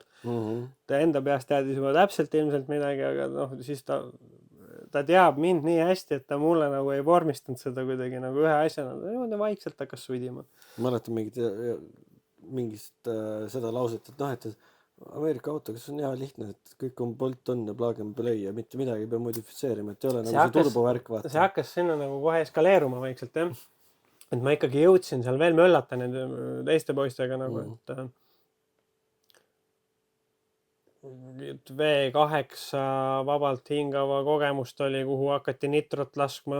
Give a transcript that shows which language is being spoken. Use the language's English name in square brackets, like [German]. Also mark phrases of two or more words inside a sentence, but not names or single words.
[Estonian] Ta enda peast teadis juba täpselt ilmselt midagi, aga noh, siis ta teab mind nii hästi, et ta mulle nagu ei vormistanud seda kuidagi nagu ühe asjana. Niimoodi vaikselt hakkas sudima. Mäletan mingist seda lauset, et noh, et Ameerika auto, kas on hea lihtne, et kõik on [English] Bolt on [Estonian] ja [English] plug and play [Estonian] ja mitte midagi ei pea modifitseerima, et ei ole nagu see turbovärk vaata. See hakkas sinna nagu kohe eskaleeruma vaikselt, jah. Et ma ikkagi jõudsin seal veel möllata nende teiste poistega nagu, et V8 vabalt hingava kogemust oli, kuhu hakati nitrot laskma.